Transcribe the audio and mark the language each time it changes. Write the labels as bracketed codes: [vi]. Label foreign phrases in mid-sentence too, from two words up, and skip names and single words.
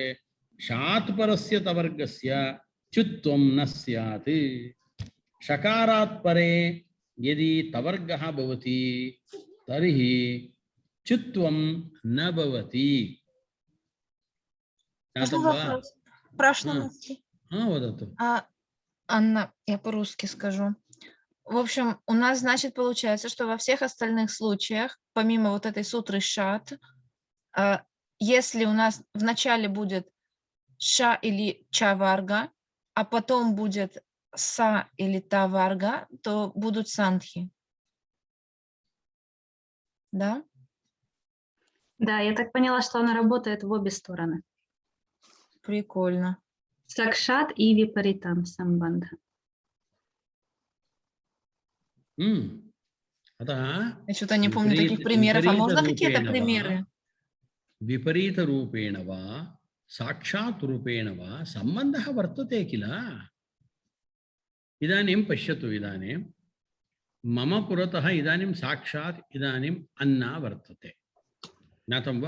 [sa] शात् परस्य तवर्गस्य च्युत्वं न स्यात्। शकारात् परे यदि तवर्गः भवति तर्हि च्युत्वं न भवति। प्रश्न वदतु। [ru] Анна, я по-русски скажу. В общем, у нас, значит, получается, что во всех остальных случаях, помимо вот этой сутры шат, если у нас в начале будет ша или ча варга, а потом будет са или та варга, то будут сандхи. Да? Да, я так поняла, что она работает в обе стороны. Прикольно. [sa] Сакшат и विपरीतम् सम्बन्धः. अतः [ru] Я что-то не помню таких примеров. А можно какие-то примеры? [sa] विपरीतरूपेण वा साक्षात् रूपेण वा सम्बन्धः वर्तते किल। इदानीं पश्यतु, इदानीं मम पुरतः इदानीं साक्षात् इदानीम् अन्ना वर्तते, ज्ञातं वा?